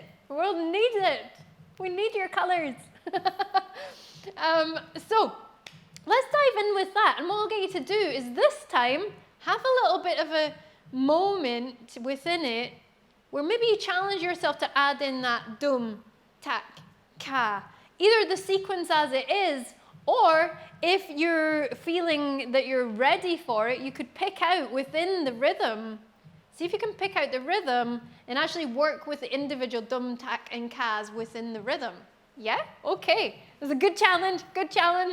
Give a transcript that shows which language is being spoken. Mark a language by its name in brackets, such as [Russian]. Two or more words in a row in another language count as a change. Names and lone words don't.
[English] The world needs it. We need your colors. So let's dive in with that. And what I'll get you to do is this time, have a little bit of a moment within it where maybe you challenge yourself to add in that dum, tak, ka. Either the sequence as it is, or if you're feeling that you're ready for it, you could pick out within the rhythm. See if you can pick out the rhythm and actually work with the individual dum, tak, and kas within the rhythm. Yeah? Okay. It's a good challenge. Good challenge.